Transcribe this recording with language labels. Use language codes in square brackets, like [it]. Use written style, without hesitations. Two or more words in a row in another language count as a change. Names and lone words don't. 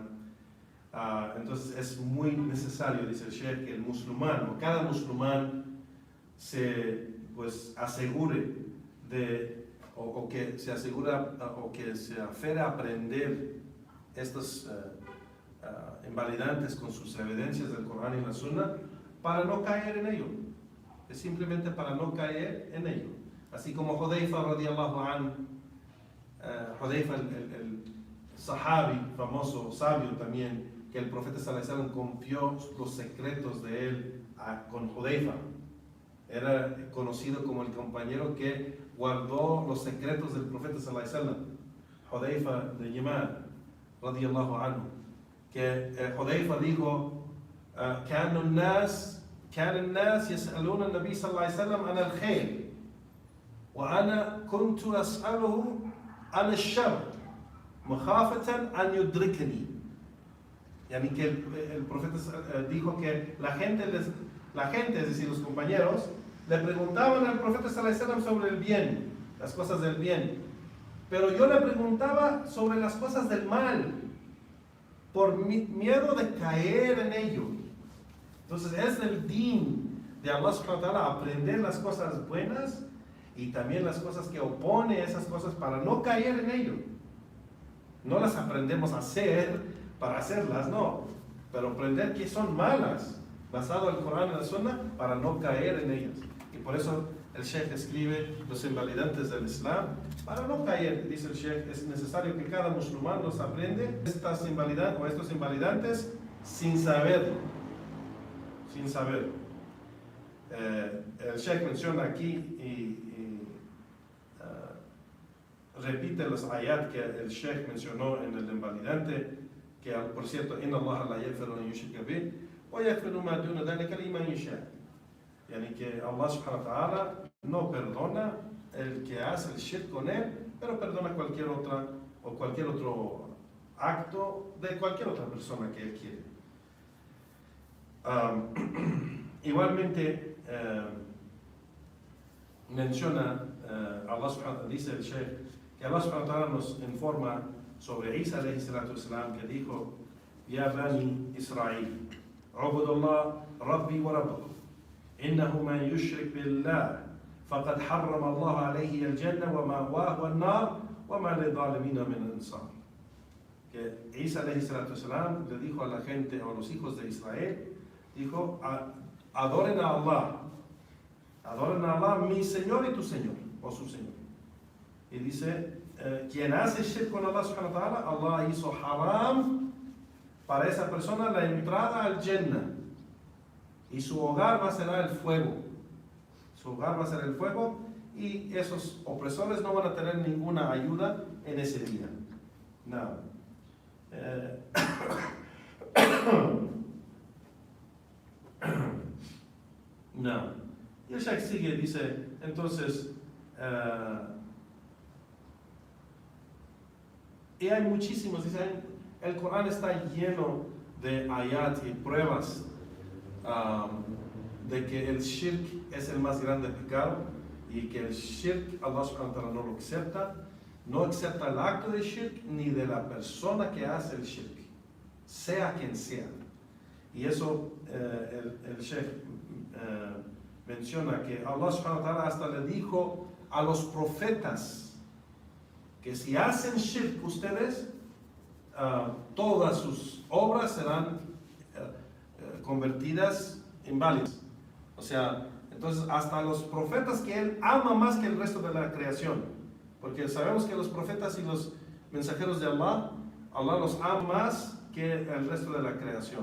[es] Entonces es muy necesario, dice el Sheikh, que el musulmán o cada musulmán se pues asegure o que se asegura o que se aferre a aprender estos invalidantes con sus evidencias del Corán y la Sunna, para no caer en ello. Es simplemente para no caer en ello. Así como Hudayfa [ar] رضي الله عنه, [es] Hudayfa el sahabi famoso, sabio también, que el profeta [ar] صلى الله عليه وسلم [es] confió los secretos de él con Hudayfa. Era conocido como el compañero que guardó los secretos del profeta [ar] صلى الله عليه وسلم. [es] Hudayfa de Yaman [ar] رضي الله عنه, [es] que Hudayfa dijo: [ar] كان الناس يسألون النبي صلى الله عليه وسلم عن الخير وأنا كنت أسأله عن الشر مخافة أن يدركني. [es] Yani que el profeta dijo que la la gente, es decir, los compañeros, le preguntaban al profeta [ar] صلى الله عليه وسلم [es] sobre el bien, las cosas del bien. Pero yo le preguntaba sobre las cosas del mal, por miedo de caer en ello. Entonces es el din de Allah [ar] سبحانه وتعالى [es] aprender las cosas buenas y también las cosas que opone esas cosas para no caer en ello. No las aprendemos a hacer para hacerlas, no, pero aprender que son malas, basado en el Corán y la Sunna, para no caer en ellas. Y por eso el Sheikh escribe los invalidantes del Islam, para no caer, dice el Sheikh, es necesario que cada musulmán los aprende estos invalidantes sin saberlo, sin saber. El Sheikh menciona aquí y repite los ayat que el Sheikh mencionó en el invalidante, que por cierto, [ar] إن الله لا يغفر أن يشرك به ويغفر ما دون ذلك لمن يشاء. [es] Yani que Allah [ar] سبحانه وتعالى [es] no perdona el que hace el shirk con él, pero perdona cualquier otro acto de cualquier otra persona que él quiere. Igualmente menciona Allah subhanahu, dice el Sheikh que Allah [ar] سبحانه وتعالى [es] nos informa sobre Isa [ar] عليه الصلاة والسلام, [es] que dijo: [ar] يا بني إسرائيل اعبدوا الله ربي وربكم إنه من يشرك بالله فقد حرم الله عليه الجنة ومأواه النار وما للظالمين من أنصار. [es] Que Isa [ar] عليه الصلاة والسلام [es] le dijo a la gente, o a los hijos de Israel, dijo: adoren a Allah, mi Señor y tu Señor, o su Señor. Y dice, quien hace shirk con Allah [ar] سبحانه وتعالى, [es] Allah hizo haram para esa persona la entrada al Jannah. Y su hogar va a ser el fuego. Su hogar va a ser el fuego, y esos opresores no van a tener ninguna ayuda en ese día. No. No. Y el Sheikh sigue, dice, entonces, y hay muchísimos, dicen, el Corán está lleno de ayat y pruebas de que el shirk es el más grande pecado, y que el shirk Allah [ar] سبحانه وتعالى [es] no lo acepta, no acepta el acto de shirk ni de la persona que hace el shirk, sea quien sea. Y eso el Sheikh menciona que Allah [ar] سبحانه وتعالى [es] hasta le dijo a los profetas que si hacen shirk ustedes, todas sus obras serán convertidas en válidas. O sea, entonces hasta los profetas que él ama más que el resto de la creación, porque sabemos que los profetas y los mensajeros de Allah los ama más que el resto de la creación.